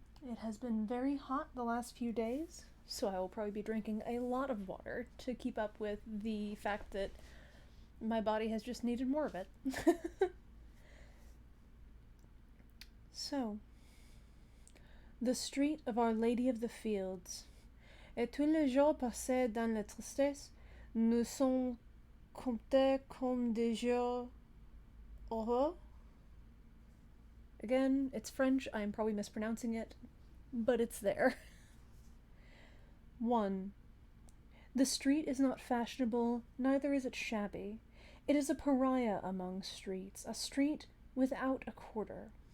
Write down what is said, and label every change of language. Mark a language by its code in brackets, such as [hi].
[en] It has been very hot the last few days, so I will probably be drinking a lot of water to keep up with the fact that my body has just needed more of it. So, the street of Our Lady of the Fields. [fr] Et tous les jours passés dans la tristesse nous sont comptés comme des jours heureux. [en] Again, it's French, I am probably mispronouncing it, but it's there. 1. The street is not fashionable, neither is it shabby. It is a pariah among streets, a street without a quarter.